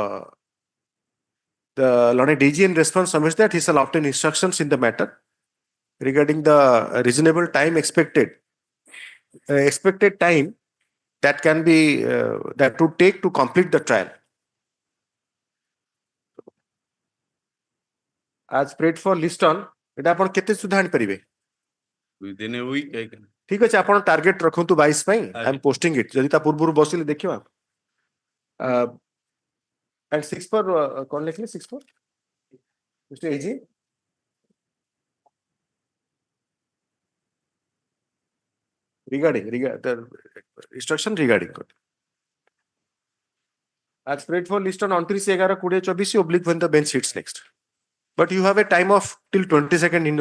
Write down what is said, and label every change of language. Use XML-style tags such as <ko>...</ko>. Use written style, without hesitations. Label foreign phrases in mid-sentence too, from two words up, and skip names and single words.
<en>The learned DG in response submits that he shall obtain instructions in the matter regarding the reasonable time expected. Expected time that can be that would take to complete the trial. As prayed for list on,</en> <or>এটা ଆପଣ କେତେ ସୁଦ୍ଧା ଆଣିପାରିବେ?</or> <en>within a week, I can.</en> <or>ଠିକ ଅଛି ଆପଣ ଟାର୍ଗେଟ ରଖନ୍ତୁ 22 ପାଇଁ</or> <en>I am posting it</en> <or>ଯଦି ତା ପୂର୍ବରୁ ବସିଲେ ଦେଖିବା</or> <en>and 6 for</en> <or>କଣ ଲେଖିଲେ</or> <en>6 for Mr. AG regarding the instruction regarding as prayed for list on 29/11/2024 oblique when the bench sits next, but you have a time of till 22nd in your</en>